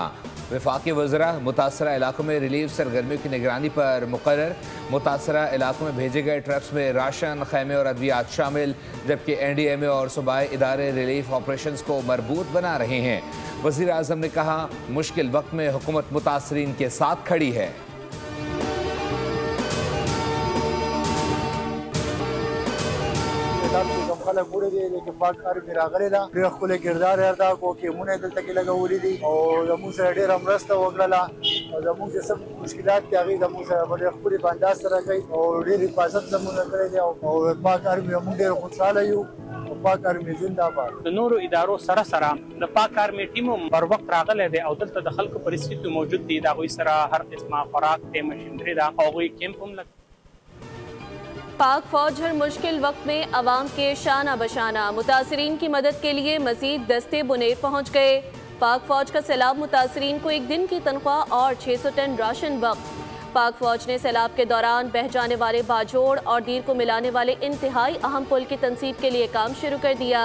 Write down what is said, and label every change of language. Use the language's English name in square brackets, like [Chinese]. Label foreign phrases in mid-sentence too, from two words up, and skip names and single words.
[Urdu] وفاقی وزرا متاثرہ علاقوں میں ریلیف سرگرمیوں کی نگرانی پر مقرر. متاثرہ علاقوں میں بھیجے گئے ٹرکس میں راشن، خیمے اور ادویات شامل، جبکہ NDMA اور صوبائی ادارے [English] relief operations [Urdu] کو مربوط بنا رہے ہیں. وزیر اعظم نے کہا، مشکل وقت میں حکومت متاثرین کے ساتھ کھڑی ہے. [Pashto] خلک وړي دي چې پاک کار راغلی ده ډېر ښکلی کردار یې ادا کړو کیمونه یې دلته کې لګولي دي او زموږ سره ډېره مرسته وکړله او زموږ چې څه مشکلات دي هغې زموږ سره په ډېر ښکلي په انداز سره کوي او ډېر حفاظت زموږ کړی دی او پاک آرمي موږ ډېر خوشحاله یو او پاک آرمي زنده‌باد. د نورو ادارو سره سره د پاک آرمي ټیم بر وخت راغلی دی او دلته د خلکو پرسکیتو موجود دي د هغوی سره هر قسمه خوراک دی مشینري ده او هغوی کیمپ هم لګ [Urdu] پاک فوج ہر مشکل وقت میں عوام کے شانہ بشانہ. متاثرین کی مدد کے لیے مزید دستے بونیر پہنچ گئے. پاک فوج کا سیلاب متاثرین کو ایک دن کی تنخواہ اور 600 ٹن راشن وقت. پاک فوج نے سیلاب کے دوران بہہ جانے والے باجوڑ اور دیر کو ملانے والے انتہائی اہم پل کی تنصیب کے لیے کام شروع کر دیا.